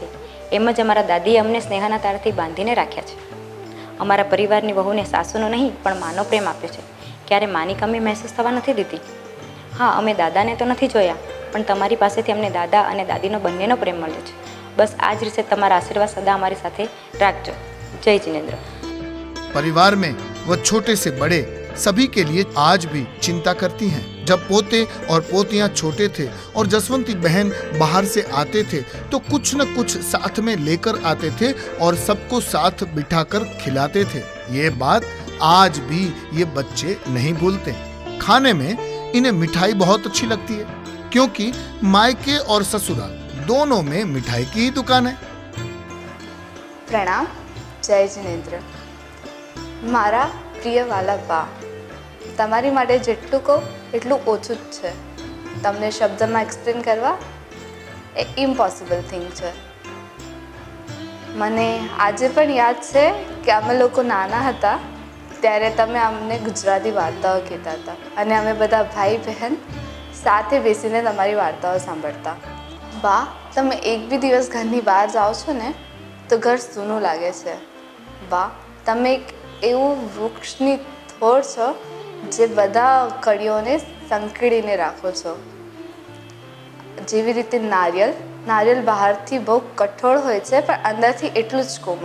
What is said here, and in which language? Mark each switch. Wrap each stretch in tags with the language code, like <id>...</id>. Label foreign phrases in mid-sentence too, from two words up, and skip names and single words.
<gu>એમ જ અમારા દાદીએ અમને સ્નેહના તારથી બાંધીને રાખ્યા છે। અમારા પરિવારની વહુને સાસુનો નહીં પણ માનો પ્રેમ આપ્યો છે। ક્યારે માની કમી મહેસૂસ થવા નથી દીધી। હા, અમે દાદાને તો નથી જોયા પણ તમારી પાસેથી અમને દાદા અને દાદીનો બંનેનો પ્રેમ મળ્યો છે। બસ આ જ રીતે તમારા આશીર્વાદ સદા અમારી સાથે રાખજો।</gu> <hi>जय जिनेन्द्र। परिवार में वह छोटे से बड़े सभी के लिए आज भी चिंता करती हैं। जब पोते और पोतियां छोटे थे और जसवंती बहन बाहर से आते थे तो कुछ न कुछ साथ में लेकर आते थे और सबको साथ बिठाकर खिलाते थे। ये बात आज भी ये बच्चे नहीं भूलते। खाने में इन्हें मिठाई बहुत अच्छी लगती है क्योंकि मायके और ससुराल दोनों में मिठाई की ही दुकान है। प्रणाम, जय जिनेन्द्र।</hi> <gu>મારા પ્રિય વાલા બા, તમારી માટે જેટલું કો એટલું ઓછું જ છે। તમને શબ્દ મેં એક્સપ્લેન કરવા એ</gu> <en>impossible thing</en> <gu>છે। મને આજે પણ યાદ છે કિ અમે લોકો નાના હતા ત્યારે તમે અમને ગુજરાતી વાર્તાઓ કહેતા હતા અને અમે બધા ભાઈ બહેન સાથે બેસીને તમારી વાર્તાઓ સાંભળતા। બા, તમે એક બી દિવસ ઘરની બહાર જાઓ છો ને તો ઘર સૂનું લાગે છે. બા, તમે એક એવું વૃક્ષની થોડ છો જે બધા કળીઓને સંકળીને રાખો છો. જેવી રીતે નારિયેળ બહારથી બહુ કઠોળ હોય છે પણ અંદરથી એટલું જ કોમળ.</gu>